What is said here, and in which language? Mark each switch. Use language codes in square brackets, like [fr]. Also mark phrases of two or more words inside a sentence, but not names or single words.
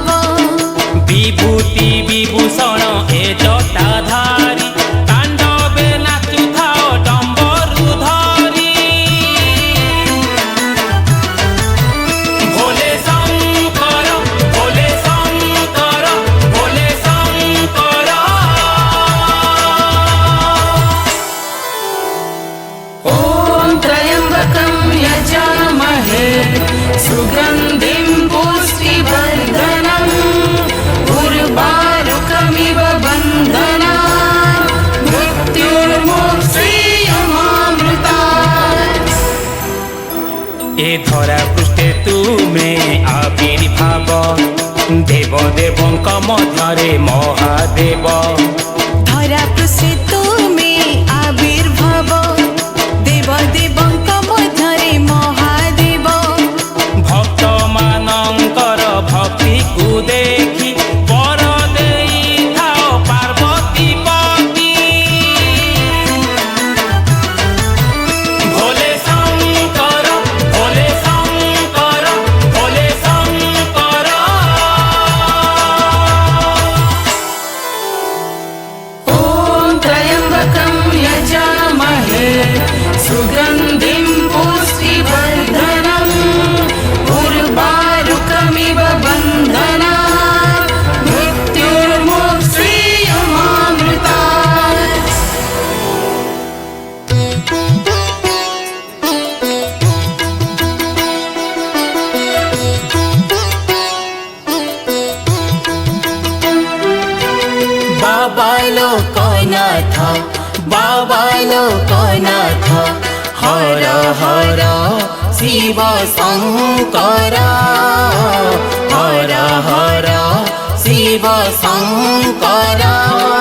[or] ବିଭୂତି ବିଭୂଷଣ ଏ ଜଟାଧାରୀ ତାଣ୍ଡବେ ନାଚୁଥାଅ ଡମ୍ବରୁ ଧରି। भोले शंकर भोले शंकर भोले शंकर। [sa] ॐ त्र्यम्बकं यजामहे सुगन्धिं पुष्टिवर्धनम् उर्वारुकमिव बन्धनात् मृत्युर्मुक्षीयमामृतात्। [or] ଏ ଧରା ପୃଷ୍ଠେ ତୁମେ ଆବିର୍ଭାବ ଦେବ ଦେବଙ୍କ ମଧ୍ୟରେ ମହାଦେବ। ଧରା ପୃଷ୍ଠେ ତୁମେ ଆବିର୍ଭାବ ଦେବ ଦେବଙ୍କ ମଧ୍ୟରେ ମହାଦେବ। ଭକ୍ତ ମାନଙ୍କର ଭକ୍ତି କୁ ଦେଖି ବର ଦେଇ ଥାଅ ପାର୍ବତୀ ପତି। भोले शंकर भोले शंकर भोले शंकर। [sa] ॐ त्र्यम्बकं यजामहे सुगन्धिं पुष्टिवर्धनम् उर्वारुकमिव बन्धनात् मृत्युर्मुक्षीयमामृतात्। [or] बाबा लोकनाथ बाबा लोकनाथ हर हर शिव शंकर हर हर शिव शंकर।